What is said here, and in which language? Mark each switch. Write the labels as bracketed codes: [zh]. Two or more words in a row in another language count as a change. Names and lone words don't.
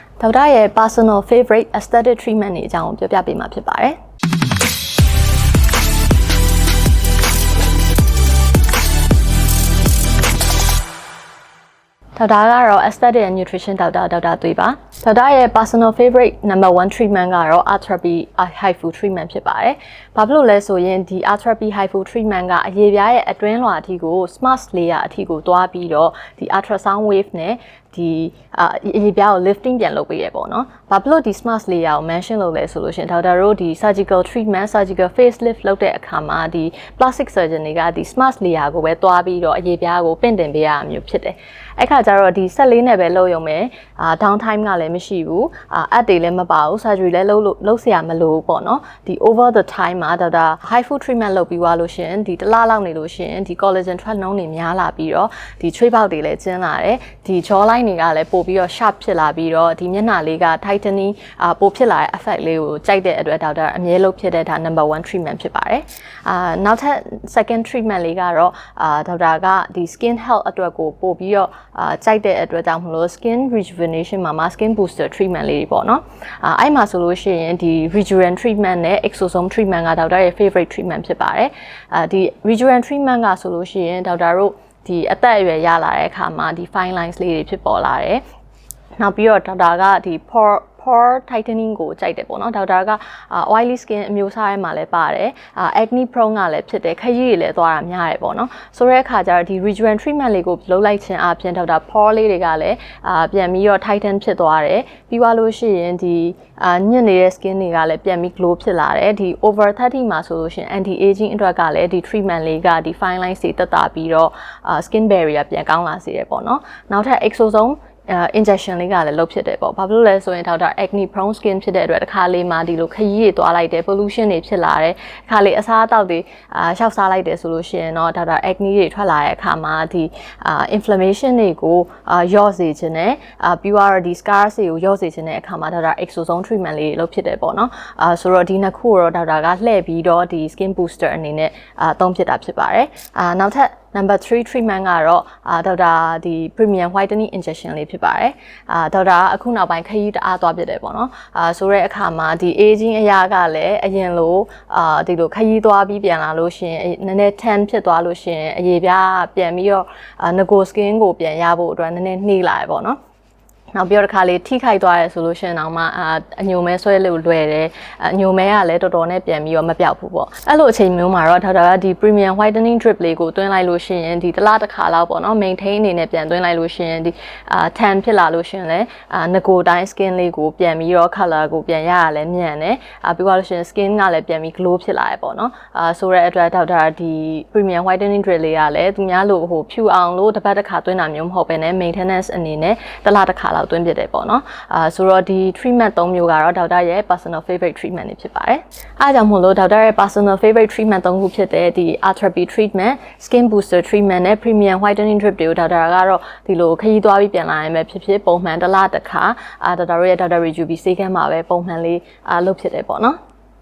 [my] ဒေါက်တာရဲ့ [en] personal favorite aesthetic treatment [my] တွေအကြောင်းပြောပြပေးမှာဖြစ်ပါတယ်။ဒေါက်တာကတော့ [en] aesthetic and nutrition [my] ဒေါက်တာသွေးပါ။ဒေါက်တာရဲ့ [en] personal favorite number 1 treatment [my] ကတော့ [en] art therapy HIFU treatment [my] ဖြစ်ပါတယ်။ဘာဖြစ်လို့လဲဆိုရင်ဒီ [en] art therapy HIFU treatment [my] ကအရေပြားရဲ့အတွင်းလွှာအထိကို [en] smart layer [my] အထိကိုတွားပြီးတော့ဒီ [en] ultrasound wave [my] နဲ့ဒီအရေပြားကို lifting ပြန်လုပ်ပေးရပေါ့နော်။ဘာဖြစ်လို့ဒီ [en] smart layer [my] ကို mention လုပ်လဲဆိုလို့ရှင်ဒေါက်တာတို့ဒီ [en] surgical treatment surgical facelift [my] လုပ်တဲ့အခါမှာဒီ [en] plastic surgeon [my] တွေကဒီ [en] smart layer [my] ကိုပဲတွားပြီးတော့အရေပြားကိုပင့်တင်ပေးရတာမျိုးဖြစ်တယ်။အဲ့ခါကျတော့ဒီဆက်လေးနဲ့ပဲလုပ်ရုံပဲ [en] down time [my] ကလည်းမရှိဘူးအပ်တွေလည်းမပါဘူး surgery လည်းလုပ်စရာမလိုဘူးပေါ့နော်ဒီ [en] over the time [my] မှာဒေါက်တာ [en] HIFU treatment [my] လုပ်ပြီးသွားလို့ရှင်ဒီတစ်လလောက်နေလို့ရှင်ဒီ collagen ထွက်နှုန်းတွေများလာပြီးတော့ဒီ tray ပေါက်တွေလည်းကျဉ်လာတယ်ဒီ [en] jaw line [my] တွေက လည်းပို့ပြီးတော့ sharp ဖြစ်လာပြီးတော့ဒီမျက်နှာလေးက tightening ပို့ဖြစ်လာတဲ့ effect လေးကိုကြိုက်တဲ့အတွက်ဒေါက်တာအမြဲလုပ်ဖြစ်တဲ့ဒါ [en] number 1 treatment [my] ဖြစ်ပါတယ်နောက်ထ ပ် [en] second treatment [my] လေးကတော့ဒေါက်တာကဒီ [en] skin health [my] အတွက်ကိုပို့ပြီးတော့ကြိုက်တဲ့အတွက်ကြောင့်မလို့ [en] skin rejuvenation [my] မှာ [en] skin booster [my] treatment လေးပေါ့နော်အဲ့မှာဆိုလို့ရှိရင်ဒီ [en] rejuven treatment [my] နဲ့ [en] exosome treatment [my] ကဒေါက်တာရဲ့ [en] favorite treatment [my] ဖြစ်ပါတယ်ဒီ [en] rejuven treatment [my] ကဆိုလို့ရှိရင်ဒေါက်တာတို့ဒီအသက်အရွယ်ရလာတဲ့အခါမှာဒီ [en] fine lines [my] လေးတွေဖြစ်ပေါ်လာတယ်နောက်ပြီးတော့ဒေါက်တာကဒီ [en] pore tightening [my] ကိုကြိုက်တယ်ပေါ့နော်ဒေါက်တာက [en] oily skin [my] အမျိုးအစားထဲမှာလည်းပါတယ် [en] acne prone [my] ကလည်းဖြစ်တယ်ခရီးတွေလည်းသွားတာ များတယ်ပေါ့နော်ဆိုတဲ့အခါကျတော့ဒီ [en] rejuven treatment [my] လေးကိုလုပ်လိုက်ခြင်းအပြင်ဒေါက်တာ pore လေးတွေကလည်းပြန်ပြီးတော့ tighten ဖြစ်သွားတယ်ပြီးသွားလို့ရှိရင်ဒီညစ်နေတဲ့ skin တွေကလည်းပြန်ပြီး glow ဖြစ်လာတယ်ဒီ over 30မှာဆိုလို့ရှိရင် [en] anti aging [my] အတွက်ကလည်းဒီ treatment လေးကဒီ [en] fine lines [my] တွေတက်တာပြီးတော့ [en] skin barrier [my] ပြန်ကောင်းလာစေတယ်ပေါ့နော်နောက်ထပ် [en] exosome injection [my] လေးကလည်းလုပ်ဖြစ်တယ်ပေါ့ဘာဖြစ်လို့လဲဆိုရင်ဒေါက်တာ [en] acne prone skin [my] ဖြစ်တဲ့အတွက်တစ်ခါလေးမှာဒီလိုခရီးတွေသွားလိုက်တယ် pollution တွေဖြစ်လာတယ်တစ်ခါ လေးအစားအသောက်တွေရှောက်စားလိုက်တယ်ဆိုလို့ရှိရင်တော့ဒေါက်တာ acne တွေထွက်လာတဲ့အခါမှာဒီ inflammation တွေကိုလျော့စေခြင်းနဲ့ပြီးတော့ဒီ scars တွေကိုလျော့စေခြင်းတဲ့အခါမှာဒေါက်တာ [en] exosome treatment [my] လေးလုပ်ဖြစ်တယ်ပေါ့နော်ဆိုတော့ဒီနှစ်ခုကိုတော့ဒေါက်တာကလှည့်ပြီးတော့ဒီ [en] skin booster [my] အနေနဲ့သုံးဖြစ်တာဖြစ်ပါတယ်နောက်ထပ် [en] number 3 treatment [my] ကတော့ဒေါက်တာဒီ [en] premium whitening injection [my] လေးဖြစ် ပါတယ်ဒေါက်တာအခုနောက်ပိုင်းခရီးတအားသွားပြတယ်ပေါ့နော်ဆိုတဲ့အခါမှာဒီ aging အရာကလည်းအရင်လိုဒီလိုခရီးသွားပြီးပြန်လာလို့ရှင်နည်းနည်း tan ဖြစ်သွားလို့ရှင်အရေပြားပြန်ပြီးတော့ skin ကိုပြန်ရဖို့အတွက်နည်းနည်းနှေးလာတယ်ပေါ့နော် နောက်ပြီးတော့တစ်ခါလေးထိခိုက်သွားရဲဆိုလို့ရှိရင်တော့မှအညိုမဲဆွဲလို့လွယ်တယ်အညိုမဲကလည်းတော်တော်နဲ့ပြန်ပြီးတော့မပြောက်ဘူးပေါ့အဲ့လိုအချိန်မျိုးမှာတော့ဒေါက်တာကဒီ [en] premium whitening drip [my] လေးကိုသွင်း လိုက်လို့ရှိရင်ဒီတစ်လတစ်ခါလောက်ပေါ့နော် maintain အနေနဲ့ပြန်သွင်းလိုက်လို့ရှိရင်ဒီtan ဖြစ်လာလို့ရှိရင်လည်းတိုင်း skin လေးကိုပြန်ပြီးတော့ color ကိုပြန် ရရလဲမြန်တယ်ပြီးသွားလို့ရှိရင် skin ကလည်းပြန်ပြီး glow ဖြစ်လာရပေါ့နော်ဆိုတဲ့အတွက်ဒေါက်တာဒီ [en] premium whitening drip [my] လေးကလည်းသူများလို့ဖြူအောင်လို့တစ်ပတ်တစ်ခါသွင်းတာမျိုးမဟုတ်ဘဲနဲ့ maintenance အနေနဲ့တစ်လတစ်ခါလောက်သွင်းပြတယ်ပေါ့နော်ဆိုတော့ဒီ treatment 3မျိုးကတော့ဒေါက်တာရဲ့ [en] personal favorite treatment [my] တွေဖြစ်ပါတယ်အားကြောင့်မို့လို့ဒေါက်တာရဲ့ [en] personal favorite treatment 3 [my] ခုဖြစ်တဲ့ဒီ [en] art therapy treatment skin booster treatment [my] နဲ့ [en] premium whitening drip [my] တွေကိုဒေါက်တာကတော့ဒီလိုခရီးသွားပြီးပြန်လာရင်ပဲဖြစ်ဖြစ်ပုံမှန်တစ်လတစ်ခါဒေါက်တာရဲ့ Dr. Rejubi ဆေးခန်းမှာပဲပုံမှန်လေးလုပ်ဖြစ်တယ်ပေါ့နော်